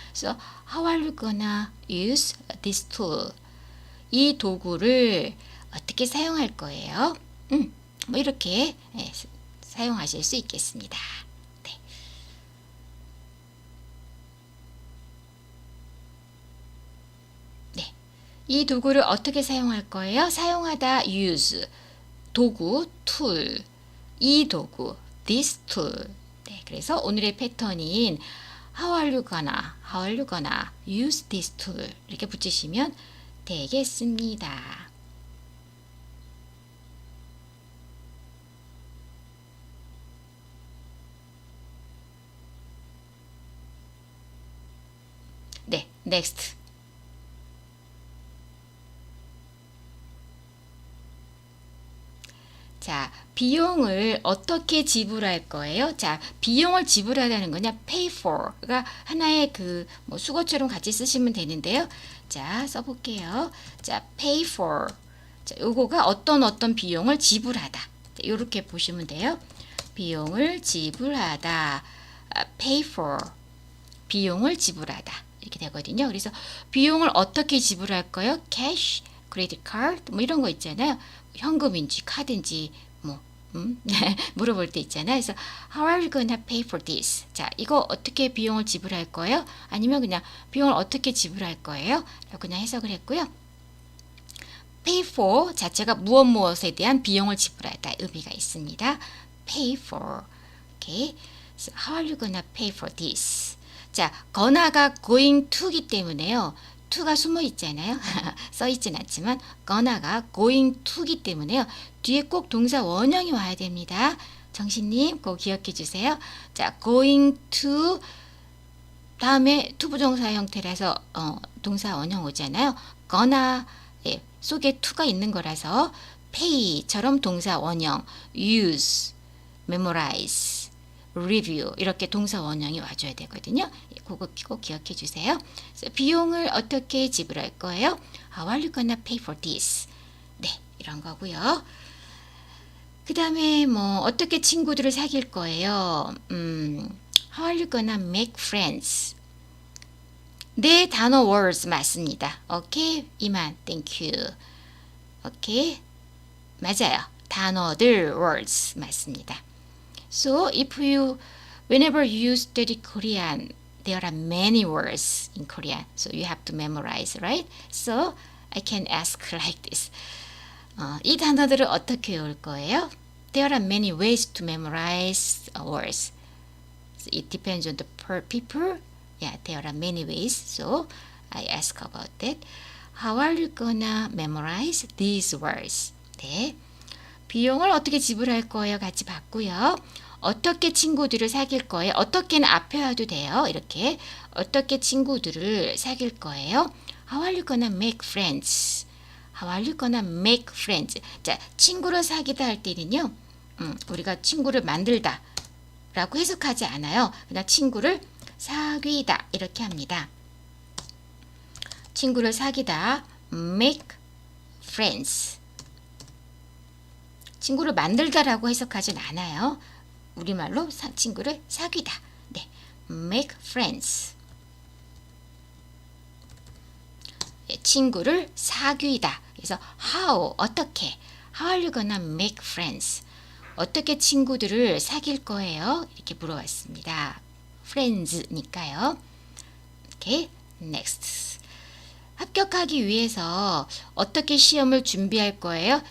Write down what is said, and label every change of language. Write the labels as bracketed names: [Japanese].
[English] So, how are you gonna use this tool? [Korean] 이 도구를 어떻게 사용할 거예요? 뭐 이렇게 사용하실 수 있겠습니다. 네. 네. 이 도구를 어떻게 사용할 거예요? 사용하다 use. 도구 tool. 이 도구 this tool. 네, 그래서 오늘의 패턴인 [English] How are you gonna use this tool? [Korean] 이렇게 붙이시면 되겠습니다. 네, next. 자, 비용을 어떻게 지불할 거예요? 자, 비용을 지불하다는 거냐? pay for가 하나의 뭐 수거처럼 같이 쓰시면 되는데요. 자, 써볼게요. 자, pay for. 자, 요거가 어떤 비용을 지불하다. 이렇게 보시면 돼요. 비용을 지불하다. pay for. 비용을 지불하다. 이렇게 되거든요. 그래서 비용을 어떻게 지불할 거예요? cash, credit card, 뭐 이런 거 있잖아요. 현금인지 카드인지 뭐 물어볼 때 있잖아요. 그래서 [English] How are you gonna pay for this? [Korean] 자, 이거 어떻게 비용을 지불할 거예요? 아니면 그냥 비용을 어떻게 지불할 거예요? 라고 그냥 해석을 했고요. pay for 자체가 무엇에 대한 비용을 지불하다 의미가 있습니다. [English] pay for. 오케이. So how are you gonna pay for this? [Korean] 자, gona가 going to기 때문에요. to가 숨어 있잖아요. 써 있진 않지만 gona가 going to기 때문에요. 뒤에 꼭 동사 원형이 와야 됩니다. 정신님 꼭 기억해 주세요. 자, going to 다음에 to 부정사 형태라서 동사 원형 오잖아요. gonna 속에 to가 있는 거라서 pay처럼 동사 원형 use, memorize, review 이렇게 동사 원형이 와줘야 되거든요. 그거 꼭 기억해 주세요. 비용을 어떻게 지불할 거예요? [English] How are you gonna pay for this? [Korean] 네, 이런 거고요. 그 다음에 뭐 어떻게 친구들을 사귈 거예요? [English] How are you gonna make friends? [Korean] 네, 단어 words 맞습니다. 오케이, 이만, [English] thank you. [Korean] 오케이, 맞아요. 단어들 words 맞습니다. [English] So if you whenever you study Korean, there are many words in Korean, so you have to memorize, right? So I can ask like this. [Korean] 이 단어들을 어떻게 외울 거예요? [English] There are many ways to memorize words. So it depends on the people. Yeah, there are many ways. So I ask about that. How are you gonna memorize these words? [Korean] 네. 비용을 어떻게 지불할 거예요? 같이 봤고요. 어떻게 친구들을 사귈 거예요? 어떻게는 앞에 와도 돼요. 이렇게 어떻게 친구들을 사귈 거예요? [English] How are you gonna make friends? How are you gonna make friends? [Korean] 자, 친구를 사귀다 할 때는요. 우리가 친구를 만들다 라고 해석하지 않아요. 그냥 친구를 사귀다 이렇게 합니다. 친구를 사귀다 make friends. 친구를 만들다라고 해석하진 않아요. 우리말로 친구를 사귀다. 네, make friends. 네, 친구를 사귀다. 그래서 how 어떻게? [English] How are you gonna make friends? [Korean] 어떻게 친구들을 사귈 거예요? 이렇게 물어봤습니다. friends니까요. 오케이, next. 합격하기 위해서 어떻게 시험을 준비할 거예요?